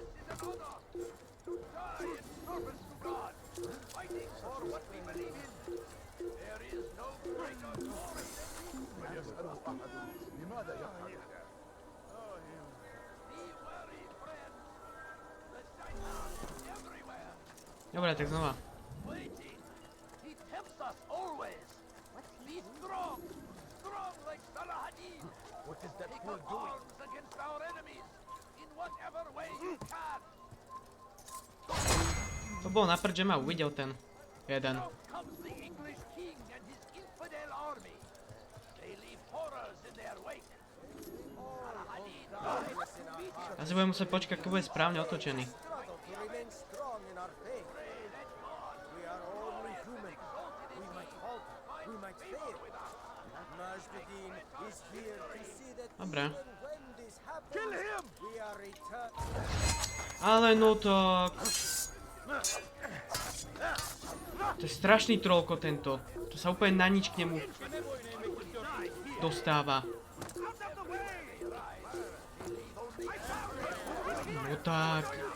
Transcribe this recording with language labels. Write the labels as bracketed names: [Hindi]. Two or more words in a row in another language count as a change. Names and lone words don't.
[English] Fighting for what we believe in. There is no greater glory. [Arabic] لماذا يفعل هذا؟ [English] Be wary, friends. The shaitan is everywhere. [Slovak] Dobre, tak znova. [English] Waiting. He tempts us always. Be strong. Strong like Saladin. What is that Take fool up doing? arms against our enemies. In whatever way you can. [Slovak] To bol na prd, že ma uvidel ten jeden. [English] Now comes the English king and his infidel army. They leave horrors in their wake. Saladin dies defeated. [Slovak] Ja si budem musieť počkať, keď bude správne otočený. [English] Struggle to remain strong in our faith. We are only human. We might falter. We might fail. MAJD is here to see that [Slovak] Dobre. [English] even when this happens, we are returned. [Slovak] Ale no tak. To je strašný trolko tento. To sa úplne na nič k nemu dostáva. No tak.